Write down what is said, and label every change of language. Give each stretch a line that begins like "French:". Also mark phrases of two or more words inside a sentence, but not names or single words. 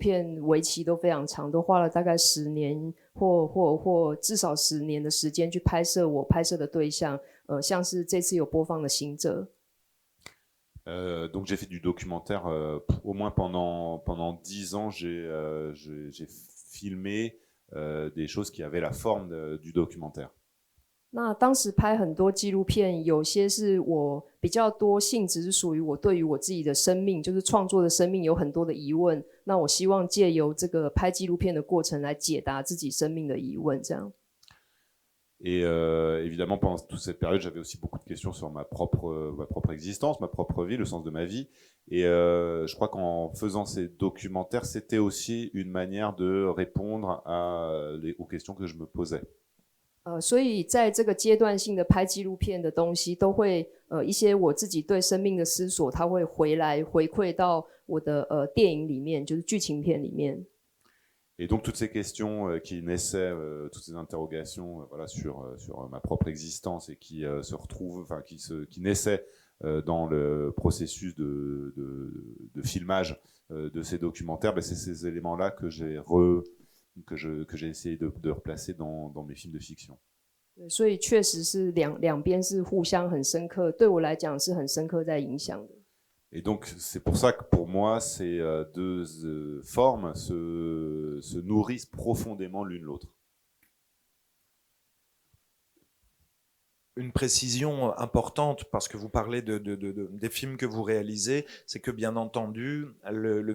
Chinese: 片为期都非常长，都花了大概10年或至少10年的时间去拍摄我拍摄的对象，像是这次有播放的《行者》。
French: Donc j'ai fait du documentaire au moins pendant 10 ans, j'ai filmé des choses qui avaient la forme du documentaire.
Chinese: 那当时拍很多纪录片，有些是我比较多性质是属于我对于我自己的生命，就是创作的生命有很多的疑问，那我希望借由这个拍纪录片的过程来解答自己生命的疑问，这样。
French: Et évidemment, pendant toute cette période, j'avais aussi beaucoup de questions sur ma propre existence, ma propre vie, le sens de ma vie. Et je crois qu'en faisant ces documentaires, c'était aussi une manière de répondre aux questions que je me posais.
Chinese: 所以在这个阶段性的拍纪录片的东西，都会一些我自己对生命的思索，它会回馈到我的电影里面，就是剧情片里面。
French: Et donc toutes ces questions qui naissaient, toutes ces interrogations voilà, sur ma propre existence et qui se retrouvent, enfin qui naissaient dans le processus de filmage de ces documentaires, c'est ces éléments-là que j'ai essayé de replacer dans mes films de fiction.
Chinese: 所以确实是两边是互相很深刻，对我来讲是很深刻在影响的。
French: Et donc c'est pour ça que pour moi ces deux formes se nourrissent profondément l'une l'autre. Une précision importante, parce que vous parlez des films que vous réalisez, c'est que bien entendu, le